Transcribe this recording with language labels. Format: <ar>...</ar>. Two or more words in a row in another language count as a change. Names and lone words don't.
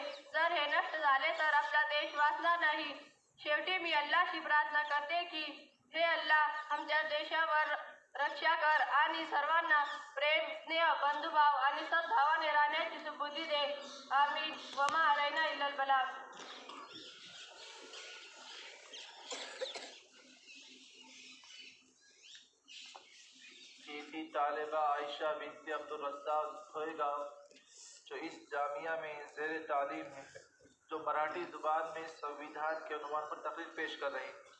<mr>जर हे नष्ट झाले तर आपला देश वाचणार नाही. शेवटी मी अल्लाहशी प्रार्थना करते की हे अल्लाह आमच्या देशावर रक्षा कर आणि सर्वांना प्रेम, स्नेह, बंधुभाव आणि सद्भावाने राहण्याची सुबुद्धी दे.</mr> <ar>آمين. وما علينا إلا البلاغ.</ar> <ur>یہ تھی طالبہ عائشہ بنت عبدالرزاق کھوئے گاؤں، جو اس جامعہ میں زیر تعلیم ہے، جو مراٹھی زبان میں سنویدھان کے عنوان پر تقریر پیش کر رہے ہیں.</ur>